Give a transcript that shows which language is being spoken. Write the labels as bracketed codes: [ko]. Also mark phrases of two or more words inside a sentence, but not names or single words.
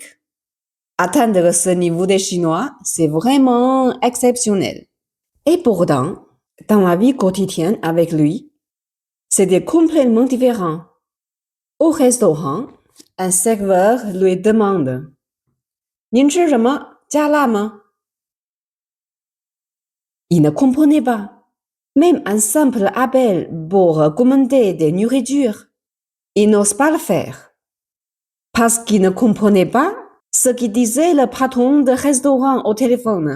[fr] Atteindre ce niveau de chinois, c'est vraiment exceptionnel. Et pourtant, dans la vie quotidienne avec lui, c'était complètement différent. Au restaurant, un serveur lui demande « [zh] 您吃什么？加辣吗？” [fr] Il ne comprenait pas. Même un simple appel pour commander des nourritures, il n'ose pas le faire. Parce qu'il ne comprenait pas ce que disait le patron de restaurant au téléphone.